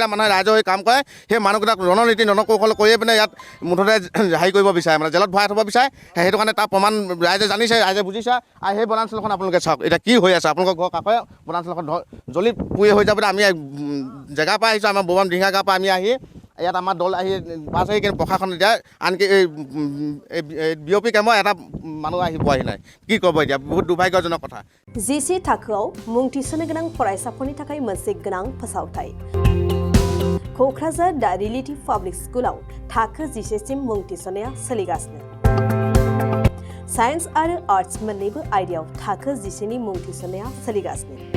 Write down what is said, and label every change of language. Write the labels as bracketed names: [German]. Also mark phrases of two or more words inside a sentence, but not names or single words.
[Assamese] মানুহে ৰাইজৰ হৈ কাম কৰে সেই মানুহকেইটাক ৰণনীতি ৰণকৌশল কৰিয়ে পিনে ইয়াত মুঠতে হেৰি কৰিব বিচাৰে মানে জেলত ভৰাই থ'ব বিচাৰে সেইটো কাৰণে তাৰ প্ৰমাণ ৰাইজে জানিছে ৰাইজে বুজিছে আৰু সেই বনাঞ্চলখন আপোনালোকে চাওক এতিয়া কি হৈ আছে আপোনালোকৰ ঘৰৰ কাষৰে বনাঞ্চলখন জ্বলি পুৰি হৈ যাবলৈ আমি জেগাৰ পৰা আহিছোঁ আমাৰ ববাম ঢিঙা গাঁৱৰ পৰা আমি আহি ইয়াত আমাৰ দল আহি পাছ আহি কিন্তু প্রশাসন এতিয়া আনকি এই বিঅপি কেম্পৰ এটা মানুহ আহি পোৱাহি নাই কি ক'ব এতিয়া বহুত দুৰ্ভাগ্যজনক কথা [Bodo] जिसे थाखोआव मुं थिसननो गोनां फरायसाफोरनि थाखाय मोनसे गोनां फोसावथाय क'क्राझार दा रिलेटिभ पाब्लिक स्कुलाव थाखो 10 सिम मुं थिसननाया सोलिगासिनो साइन्स आरो आर्ट्स मोन्नैबो आयदायाव थाखो 10 नि मुं थिसननाया सोलिगासिनो